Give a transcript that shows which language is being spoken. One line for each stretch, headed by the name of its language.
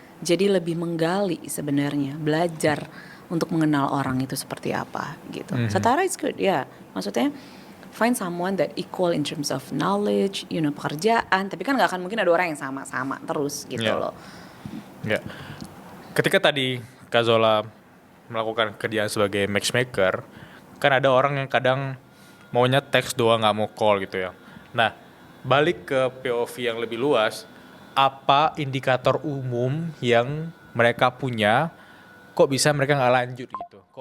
Indonesian: Jadi lebih menggali sebenarnya, belajar untuk mengenal orang itu seperti apa gitu. Setara
English: is good
Indonesian: ya, maksudnya
English: find someone that equal in terms of knowledge,
Indonesian: pekerjaan. Tapi kan nggak akan mungkin ada orang yang sama-sama terus gitu loh. Ketika tadi Kazola melakukan kerjaan sebagai matchmaker, kan ada orang yang kadang maunya teks doang, nggak mau call gitu ya. Nah, balik ke POV yang lebih luas, apa indikator umum yang mereka punya, kok bisa mereka nggak lanjut gitu?